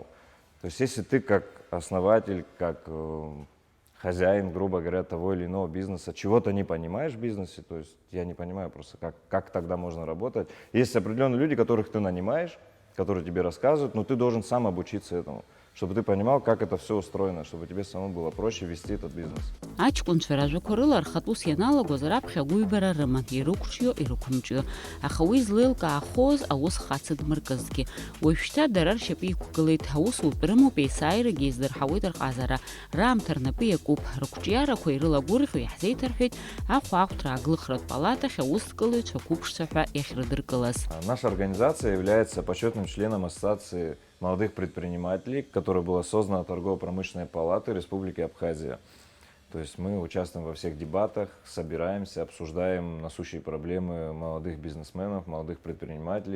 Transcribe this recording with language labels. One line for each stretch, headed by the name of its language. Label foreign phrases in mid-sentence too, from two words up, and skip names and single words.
Russian: То есть если ты как основатель, как хозяин, грубо говоря, того или иного бизнеса, чего-то не понимаешь в бизнесе, то есть я не понимаю просто, как тогда можно работать. Есть определенные люди, которых ты нанимаешь, которые тебе рассказывают, но ты должен сам обучиться этому, чтобы ты понимал, как это все устроено, чтобы тебе самому было проще вести этот бизнес.
Abkhazian: Аҷкәынцәа ражәақәа рыла рхатәыс ианалагоз раԥхьа агәыҩбара рыман, ирықәҿио, ирықәымҿио. Аха уи злеилкаахоз аус хаца дмыркызгьы. Уажәшьҭа дара ршьапы иқәгылеит, аусутә рымоуп, еисааирагьы издырҳауеит рҟазара. Раамҭа рнапы иакуп, рықәҿиарақәа ирылагәырӷьо иаҳзеиҭарҳәеит ахәаахәҭра аглыхратә палатахь аусҭкылаҩцәа қәыԥшцәа ҳәа иахьрыдыркылаз.
Russian: Наша организация является почетным членом Ассоциации молодых предпринимателей, которая была создана Торгово-промышленной палатой Республики Абхазия. То есть мы участвуем во всех дебатах, собираемся, обсуждаем насущие проблемы молодых бизнесменов, молодых предпринимателей.